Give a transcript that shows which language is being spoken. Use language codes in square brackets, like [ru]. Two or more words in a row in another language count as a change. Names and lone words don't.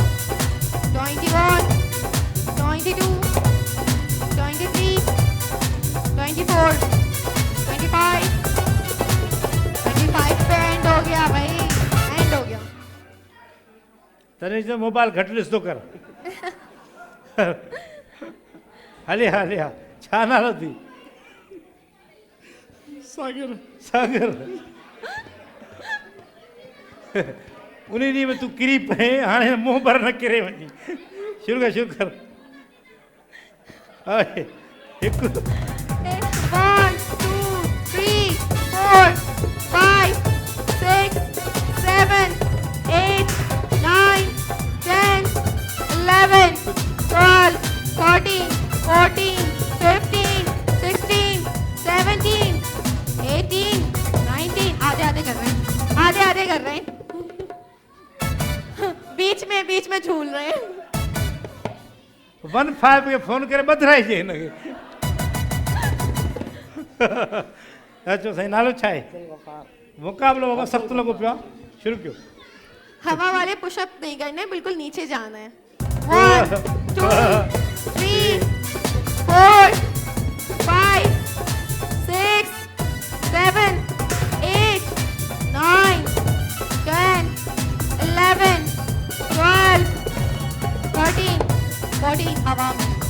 [ur] 21 22 23 24 25 پے اینڈ ہو گیا بھائی، اینڈ ہو گیا. [sd] तने जो मोबाइल घटि ॾिसंदो कर। हले हले हा, छा नालो थी? सागर। सागर। उन ॾींहुं में तूं किरी पए, हाणे मुंहुं भर न किरे वञी। शुरू कर, शुरू कर। 1 2 3 4 5 6 7 8 9 10 11 12 13 14 15 16 17 18 19। [ur] آدھے آدھے کر رہے ہیں، آدھے آدھے کر رہے ہیں. بیچ میں جھول رہے ہیں. [sd] 15 के फोन करे ॿधाए जे हिनखे। अचो साईं, नालो छा आहे? मुकाबलो बाबा सख़्तु लॻो पियो आहे। शुरू कयो। [ur] ہوا والے پش اپ نہیں کرنے، بالکل نیچے جانا ہے. 1 2 3 4 5 6 7 8 9 10 11 12 13 14 ہوا میں